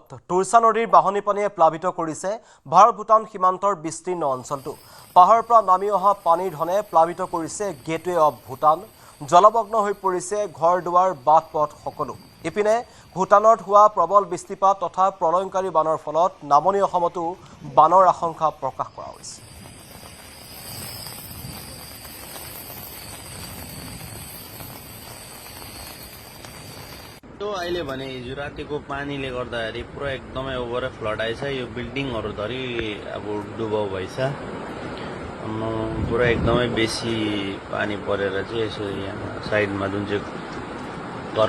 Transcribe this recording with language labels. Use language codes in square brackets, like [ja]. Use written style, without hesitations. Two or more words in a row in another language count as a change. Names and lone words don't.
[as] তুৰছা নদীৰ বাঢ়নী পানীয়ে প্লাবিত কৰিছে ভাৰত ভূটান সীমান্তৰ বিস্তীৰ্ণ অঞ্চলটো। পাহাৰৰ পৰা নামি অহা পানীৰ ধনে প্লাবিত কৰিছে [en] gateway of Bhutan. [as] জলমগ্ন হৈ পৰিছে ঘৰ দুৱাৰ, বাট পথ সকলো। ইপিনে ভূটানত হোৱা প্ৰবল বৃষ্টিপাত তথা প্ৰলয়ংকাৰী বানৰ ফলত নামনি অসমতো বানৰ আশংকা প্ৰকাশ কৰা হৈছে। [ne] त्यो अहिले भने हिजो रातिको पानीले गर्दाखेरि पुरा एकदमै [en] over flood [ne] आएछ। यो बिल्डिङहरूधरि अब डुबाउ भएछ। पुरा एकदमै बेसी पानी परेर चाहिँ यसो यहाँ साइडमा जुन चाहिँ घर